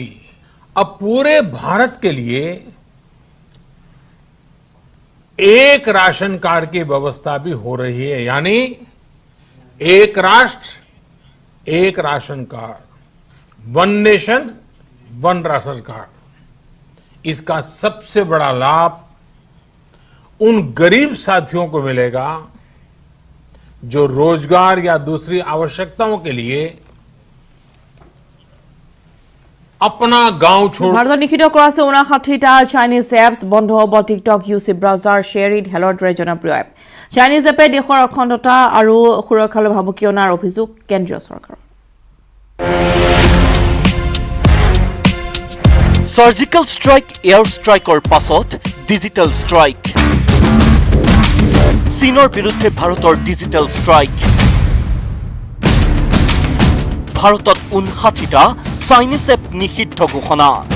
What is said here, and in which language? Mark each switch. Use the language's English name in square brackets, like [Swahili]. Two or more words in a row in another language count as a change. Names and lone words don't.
[Hindi] अब पूरे भारत के लिए एक राशन कार्ड की व्यवस्था भी हो रही है, यानी एक राष्ट्र एक राशन कार्ड, [English] one nation one ration card. [Hindi] इसका सबसे बड़ा लाभ उन गरीब साथियों को मिलेगा जो रोजगार या दूसरी आवश्यकताओं के लिए अपना गांव छोड़ [Assamese] ভাৰতত নিষিদ্ধ কৰা আছে 59টা [English] Chinese apps [Assamese] বন্ধ হ'ব টিকটক ইউচি ব্ৰাউজাৰ শ্বেয়াৰ ইট হেলৰ দৰে জনপ্ৰিয় এপ [English] Chinese appে [Assamese] দেশৰ অখণ্ডতা আৰু সুৰক্ষালৈ ভাবুকি অনাৰ অভিযোগ কেন্দ্ৰীয় চৰকাৰৰ [English] surgical strike air strikeৰ [Assamese] পাছত [English] digital strike [Assamese] চীনৰ বিৰুদ্ধে ভাৰতৰ [English] digital strike [Assamese] ভাৰতত 59টা [English] Chinese app [Assamese] নিষিদ্ধ ঘোষণা